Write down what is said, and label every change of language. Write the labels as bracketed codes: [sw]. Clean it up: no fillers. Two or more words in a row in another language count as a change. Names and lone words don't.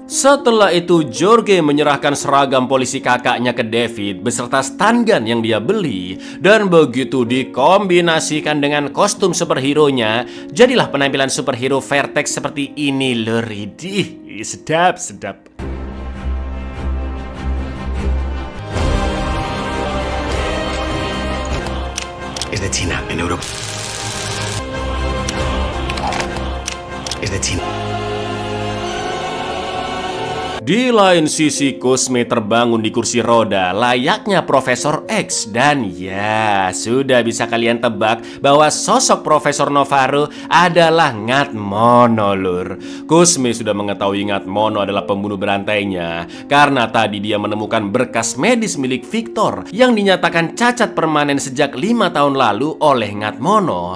[id] Setelah itu Jorge menyerahkan seragam polisi kakaknya ke David beserta [en] stun gun [id] yang dia beli. Dan begitu dikombinasikan dengan kostum superhero-nya, jadilah penampilan superhero Vertex seperti ini lur. Sedap, sedap. [es] Es de China, en Europa. Es de China. [id] Di lain sisi, Kusme terbangun di kursi roda layaknya Profesor X. Dan ya, sudah bisa kalian tebak bahwa sosok Profesor Novaru adalah Ngatmono lur. Kusme sudah mengetahui Ngatmono adalah pembunuh berantainya karena tadi dia menemukan berkas medis milik Victor yang dinyatakan cacat permanen sejak 5 tahun lalu oleh Ngatmono.